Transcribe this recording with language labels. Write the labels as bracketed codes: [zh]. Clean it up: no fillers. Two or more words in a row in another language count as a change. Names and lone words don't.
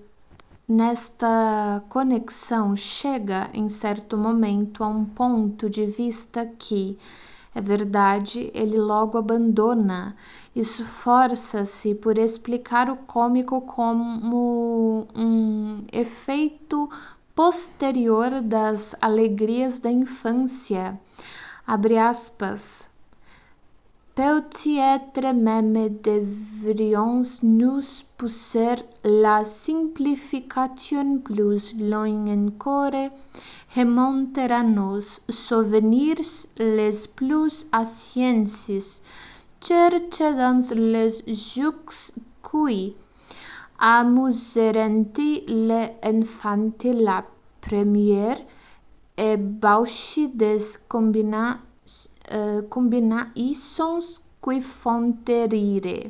[pt] Nesta conexão chega, em certo momento, a um ponto de vista que, é verdade, ele logo abandona. Esforça-se por explicar o cômico como um efeito posterior das alegrias da infância. Abre aspas. [fr] Peut-être même devrions nous pousser la simplification plus loin encore, remonter à nos souvenirs les plus anciens, chercher dans les jeux qui amuseront l'enfant la première ébauche des combinaisons qui font rire.